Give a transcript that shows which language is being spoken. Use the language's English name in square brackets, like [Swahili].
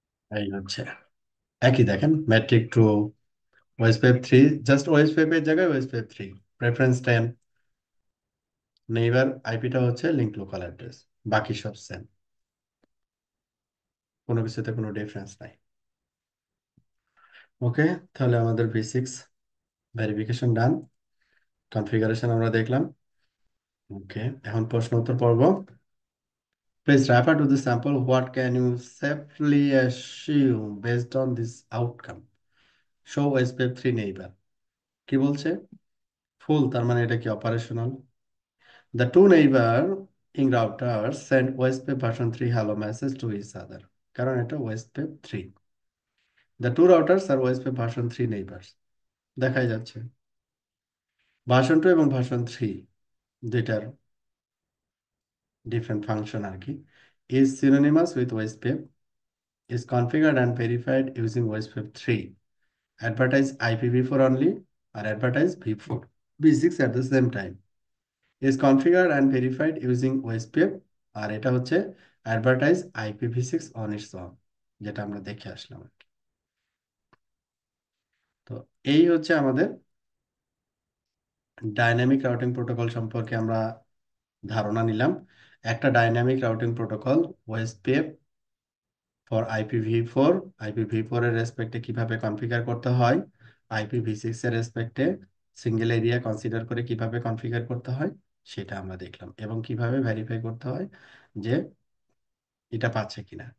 [Bangla] এই হচ্ছে একই, দেখেন ম্যাট্রিক টু ওয়েসপেপ 3, জাস্ট ওয়েসপেপের জায়গায় ওয়েসপেপ 3, প্রেফারেন্স 10, নেইবার আইপিটা হচ্ছে লিঙ্ক লোকাল অ্যাড্রেস, বাকি সব সেম, কোনো কিছুতে কোনো ডিফারেন্স নাই। ওকে, তাহলে আমাদের V6 ভেরিফিকেশন ডান, কনফিগারেশন আমরা দেখলাম। ওকে, এখন প্রশ্ন উত্তর পর্ব। [English] Please refer to the sample. What can you safely assume based on this outcome? Show SPF3 neighbor. [Bangla] কি বলছে? ফুল, তার মানে এটা কি operational? [English] The two neighboring routers send OSPF version 3 hello message to each other. [Bangla] কারণ এটা OSPF 3। [English] The two routers are OSPF version 3 neighbors. [Bangla] দেখাই যাচ্ছে ভার্সন 2 এবং ভার্সন 3 দুইটার ডিফারেন্ট ফাংশন আর কি। [English] Is synonymous with OSPF, is configured and verified using OSPF 3, advertise IPv4 only, or advertise V4 V6 at the same time, is configured and verified using OSPF, [Bangla] আর এটা হচ্ছে [English] advertise IPv6 on its own, [Bangla] যেটা আমরা দেখে আসলাম আর কি। তো এই হচ্ছে আমাদের ডাইনামিক রাউটিং প্রোটোকল সম্পর্কে আমরা ধারণা নিলাম। একটা dynamic routing protocol OSPF for IPv4, IPv4 এর রেসপেক্টে কিভাবে কনফিগার করতে হয়, IPv6 এর রেসপেক্টে সিঙ্গেল এরিয়া কনসিডার করে কিভাবে কনফিগার করতে হয়, সেটা আমরা দেখলাম, এবং কিভাবে ভেরিফাই করতে হয় যে এটা পাচ্ছে কিনা।